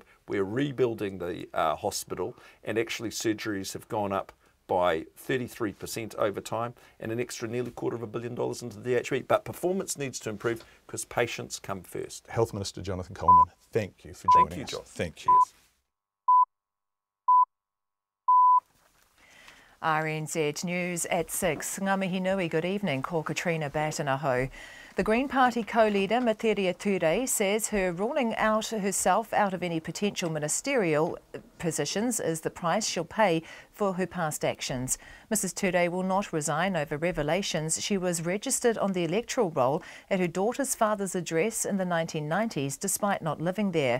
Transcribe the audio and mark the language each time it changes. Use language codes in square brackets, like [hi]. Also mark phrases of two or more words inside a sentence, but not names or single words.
[en] We're rebuilding the hospital, and actually surgeries have gone up by 33% over time, and an extra nearly $250 million into the DHB. But performance needs to improve because patients come first. Health Minister Jonathan Coleman, thank you for joining us. Thank you, John. Thank you. RNZ News at 6. [mi] Ngā mihi nui, [en] good evening. Ko Katrina Batanaho. The Green Party co-leader Matiria Ture says her ruling herself out of any potential ministerial positions is the price she'll pay for her past actions. Mrs Ture will not resign over revelations she was registered on the electoral roll at her daughter's father's address in the 1990s despite not living there.